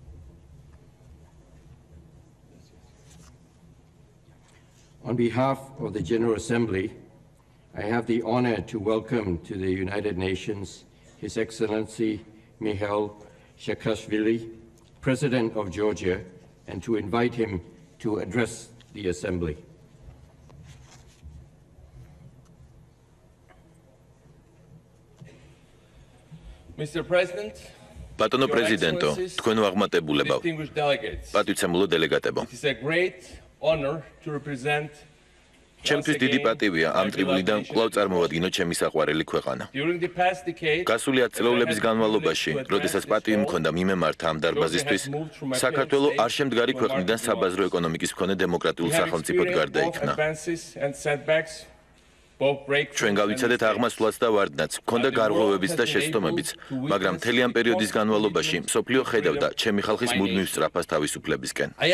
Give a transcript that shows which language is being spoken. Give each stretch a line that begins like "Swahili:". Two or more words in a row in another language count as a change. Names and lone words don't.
English: On behalf of the General Assembly, I have the honor to welcome to the United Nations His Excellency Mikhail Saakashvili, President of Georgia, and to invite him to address the Assembly. Mr. President,
Georgian: ბატონო პრეზიდენტო, თქვენო აღმატებულებო, პატივცემულო დელეგატებო.
English: it is a great honor to represent
Georgian: ჩემთვის დიდი პატივია ამ ტრიბუნიდან კვლავ წარმოვადგინო ჩემი საყვარელი ქვეყანა.
English: during the past decade.
Georgian: გასული 10 წლეულების განმავლობაში, როდესაც პატივი მქონდა მიმემართა ამ დარბაზისთვის, საქართველო არ შემდგარი ქვეყნიდან საბაზრო ეკონომიკის მქონე დემოკრატიულ სახელმწიფოდ გარდაიქმნა. ჩვენ გავიცადეთ აღმასვლაც და ვარდნაც, მქონდა გარღვევებიც და შეცდომებიც, მაგრამ მთელი ამ პერიოდის განმავლობაში მსოფლიო ხედავდა ჩემი ხალხის მუდმივ სწრაფას თავისუფლებისკენ.